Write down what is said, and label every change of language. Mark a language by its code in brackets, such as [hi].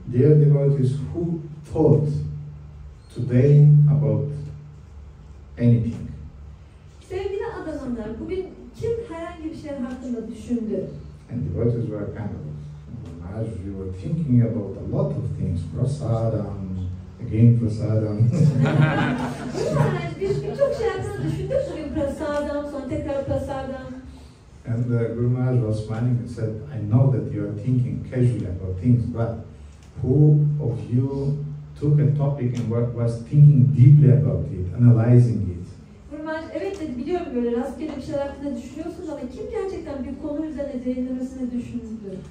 [en] Dear devotees, who thought today about anything? [tr] Sevgili adamlar, bugün kim herhangi bir şey hakkında düşündü? [en] And devotees were kind of, Maharaj, we were thinking about a lot of things, prasadam, again prasadam. [tr] Biz birçok şey hakkında düşündük bugün prasadam, sonra tekrar prasadam. [en] And Guru Maharaj was smiling and said, I know that you are thinking casually about things, but who of you took a topic and was thinking deeply about it, analyzing it? [tr] Evet dedi, biliyorum böyle rastgele bir şeyler hakkında düşünüyorsunuz ama kim gerçekten bir konu üzerine derinlemesine düşündü?